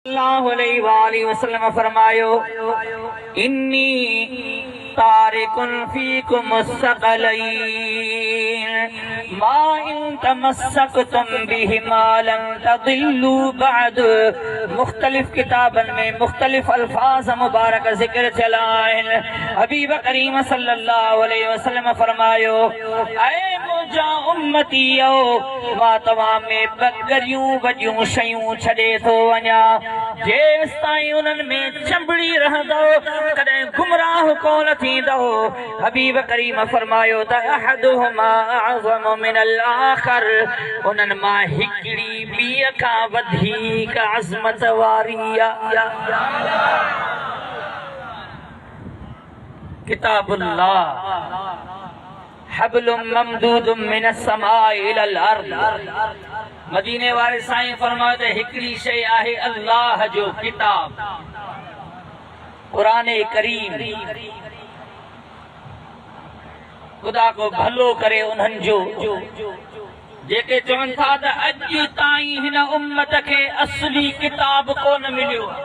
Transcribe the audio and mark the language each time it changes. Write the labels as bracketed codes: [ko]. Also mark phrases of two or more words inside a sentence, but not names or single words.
[ar] صلى الله عليه وسلم فرمايو، إني تارك فيكم مستقلين ما إن تمسكتم بهما لن تضلوا بعد. [sd] मुख्तलिफ किताबन में मुख्तलिफ अल्फाज मुबारक जिक्र चलाएं। हबीब करीम [ar] صلى الله عليه وسلم [sd] फरमायो, ऐ मुजा उम्मतियो, मां तवां में बगरियूं वॾियूं शयूं छॾे थो वञा, जेस ताईं उन्हनि में चंबड़ी रहंदो कॾहिं गुमराह कोन थींदो। हबीब करीम फरमायो त [ar] أحدهما أعظم من الآخر, [sd] उन्हनि मां हिकिड़ी ॿीअ खां वधीक अज़मत वारी आहे। [ar] كتاب الله حبل ممدود من السماء إلى الأرض. [sd] मदीने वाले साईं फरमायो त हिकिड़ी शइ आहे अल्लाह जो किताब, कुरान करीम। खुदा को भलो करे उन्हनि जो जेके चवनि था त अॼु ताईं हिन उम्मत खे असली किताब कोन मिलियो।